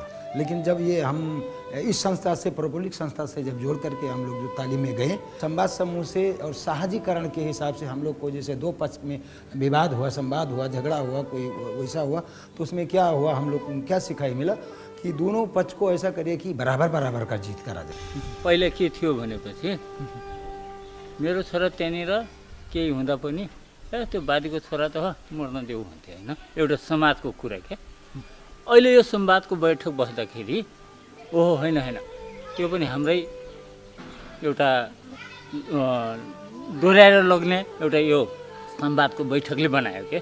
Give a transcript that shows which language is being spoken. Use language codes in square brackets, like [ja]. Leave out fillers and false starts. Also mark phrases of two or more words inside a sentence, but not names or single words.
[hi] लेकिन जब ये हम इस संस्था से प्रौद्योगिक संस्था से जब जोड़ करके हम लोग जो तालीम में गए संवाद समूह से और साहजीकरण के हिसाब से हम लोग को जैसे 2 पक्ष में विवाद हुआ, संवाद हुआ, झगड़ा हुआ, कोई वैसा हुआ तो उसमें क्या हुआ, हम लोग को क्या सिखाई मिला कि दोनों पक्ष को ऐसा करिए कि बराबर का जीत करा जाए। [ne] पहिले के थियो भनेपछि मेरो छोरा त्यहाँनिर केही हुँदा पनि त्यो बारीको छोरा त मर्न देऊ भन्थे हैन, एउटा समाजको कुरा के। अहिले यो संवादको बैठक बस्दाखेरि ओहो हैन त्यो पनि हाम्रै एउटा दोहोऱ्याएर लग्ने एउटा यो संवादको बैठकले बनायो के।